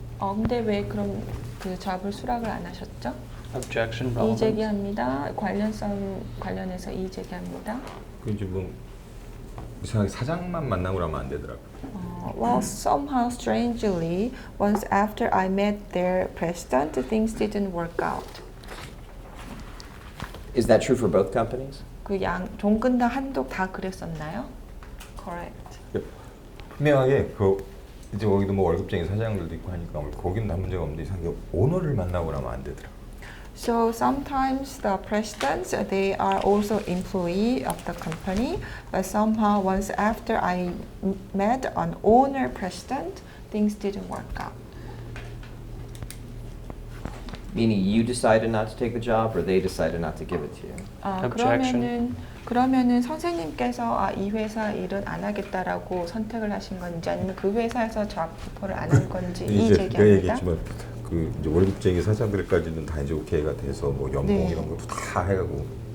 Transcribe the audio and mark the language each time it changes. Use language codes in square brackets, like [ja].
[ko] 근데 왜 그럼 그 잡을 수락을 안 하셨죠? [en] Objection. [ko] 이의 [en] Relevance. [ko] 제기합니다. 관련성 관련해서 이의 제기합니다. 그 이제 뭐 이상하게 사장만 만나고 그러면 안 되더라고. [en] Well, somehow strangely, once after I met their president, things didn't work out. Is that true for both companies? [ko] 그 종근당 한독 다 그랬었나요? [en] Correct. [ko] 분명하게 그 이제 거기도 뭐 월급쟁이 사장들도 있고 하니까 거기는 아무 문제가 없는데 이상하게 오너를 만나고 그러면 안 되더라. [en] So sometimes the presidents, they are also employee of the company, but somehow once after I met an owner president, things didn't work out. Meaning you decided not to take the job or they decided not to give it to you? Objection. [ko] 그러면은 선생님께서 이 회사 일은 안 하겠다라고 선택을 하신 건지 아니면 그 회사에서 잡 오퍼를 안 한 건지 이 이제 내가 제기합니다. 얘기했지만 그 이제 월급쟁이 사장들까지는 다 이제 오케이가 돼서 뭐 연봉 네. 이런 것도 다 해가고.